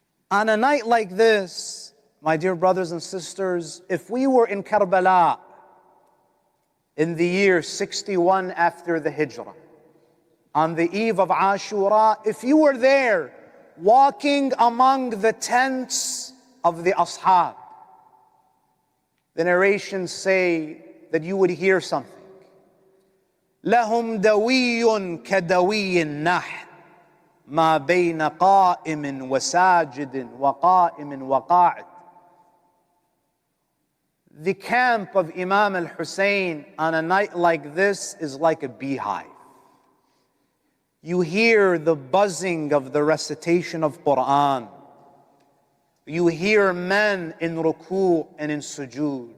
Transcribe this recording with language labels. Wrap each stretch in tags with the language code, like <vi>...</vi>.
<en>On a night like this, my dear brothers and sisters, if we were in Karbala in the year 61 after the Hijrah, on the eve of Ashura, if you were there walking among the tents of the Ashab, the narrations say that you would hear something.</en> <ar>لهم دوي كدوي النحل ما بين قائم وساجد وقائم وقاعد.</ar> <en>The camp of Imam al-Hussein on a night like this is like a beehive. You hear the buzzing of the recitation of Quran. You hear men in ruku' and in sujood.</en>